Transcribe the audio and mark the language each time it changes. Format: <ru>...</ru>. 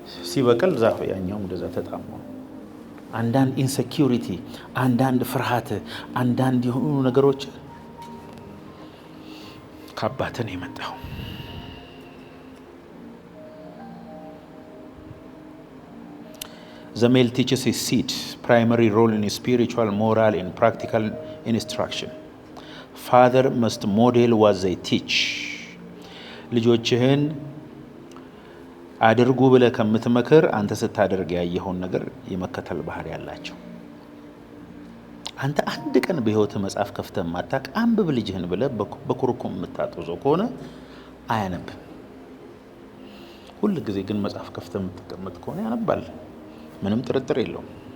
<am>ሲበቅል ዛፍ ያኛው እንደዛ ተጣሞ አንዳንድ ኢንሴኪዩሪቲ፣ አንዳንድ ፍርሃት፣ አንዳንድ የሆኑ ነገሮች ከአባትህ ነው የመጣው።</am> <en>The male teaches his seed, primary role in spiritual, moral, and practical instruction. Father must model what they teach.</en> <am>ልጆችህን አድርጉ ብለህ ከምትመክር አንተ ስታደርግ ያየኸውን ነገር የመከተል ባህሪ ያላቸው። አንተ አንድ ቀን በህይወት መጽሐፍ ከፍተህ ማታቅ አንብብ ልጅህን ብለህ በኩርኩም የምታጠዘው ከሆነ አያነብም። ሁሉ ጊዜ ግን መጽሐፍ ከፍተህ የምትቀመጥ ከሆነ ያነባል። ምንም ጥርጥር የለውም።</am>